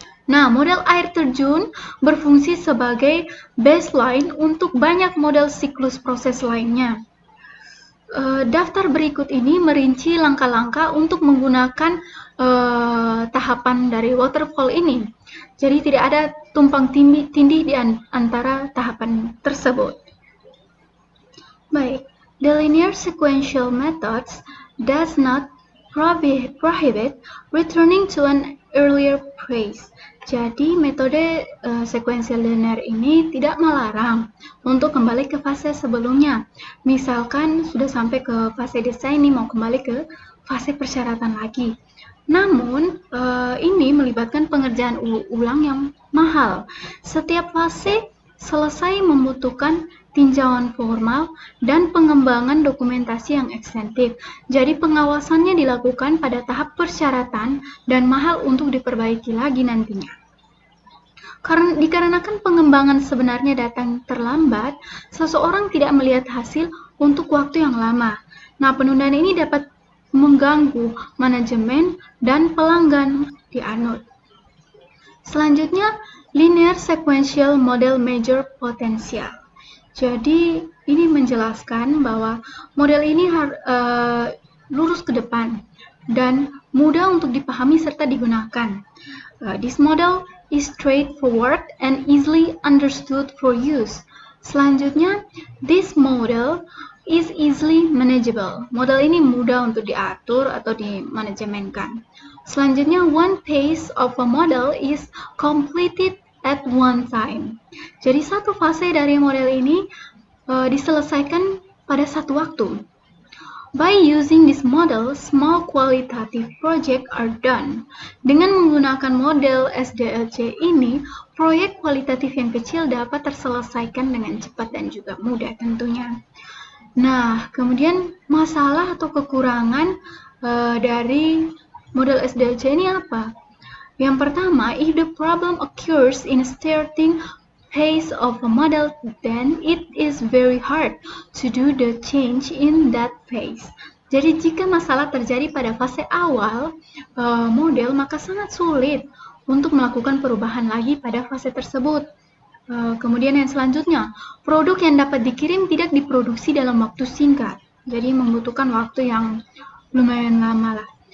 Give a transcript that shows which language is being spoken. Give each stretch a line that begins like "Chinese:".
Indonesian: Nah, model air terjun berfungsi sebagai baseline untuk banyak model siklus proses lainnya. Daftar berikut ini merinci langkah-langkah untuk menggunakan tahapan dari waterfall ini. Jadi tidak ada tumpang tindih di antara tahapan tersebut. Baik,
English: the linear sequential methods does not prohibit returning to an earlier phase.
Indonesian: Jadi metode sekuensial linear ini tidak melarang untuk kembali ke fase sebelumnya. Misalkan sudah sampai ke fase desain nih, mau kembali ke fase persyaratan lagi. Namun ini melibatkan pengerjaan ulang yang mahal. Setiap fase selesai membutuhkan tinjauan formal dan pengembangan dokumentasi yang ekstensif. Jadi pengawasannya dilakukan pada tahap persyaratan dan mahal untuk diperbaiki lagi nantinya. Dikarenakan pengembangan sebenarnya datang terlambat, seseorang tidak melihat hasil untuk waktu yang lama. Nah, penundaan ini dapat mengganggu manajemen dan pelanggan di anut. Selanjutnya,
English: linear sequential model measure potential.
Indonesian: Jadi, ini menjelaskan bahwa model ini lurus ke depan dan mudah untuk dipahami serta digunakan.
English: This model is straightforward and easily understood for use.
Indonesian: Selanjutnya,
English: this model is easily manageable.
Indonesian: Model ini mudah untuk diatur atau dimanajemenkan. Selanjutnya,
English: one phase of a model is completed at one time.
Indonesian: Jadi satu fase dari model ini diselesaikan pada satu waktu.
English: By using this model, small qualitative projects are done.
Indonesian: Dengan menggunakan model SDLC ini, proyek kualitatif yang kecil dapat terselesaikan dengan cepat dan juga mudah tentunya. Nah, kemudian masalah atau kekurangan dari model SDLC ini apa? Yang pertama,
English: if the problem occurs in a starting phase of a model, then it is very hard to do the change in that phase.
Indonesian: Jadi jika masalah terjadi pada fase awal model, maka sangat sulit untuk melakukan perubahan lagi pada fase tersebut. Kemudian yang selanjutnya, produk yang dapat dikirim tidak diproduksi dalam waktu singkat. Jadi membutuhkan waktu yang lumayan lama lah.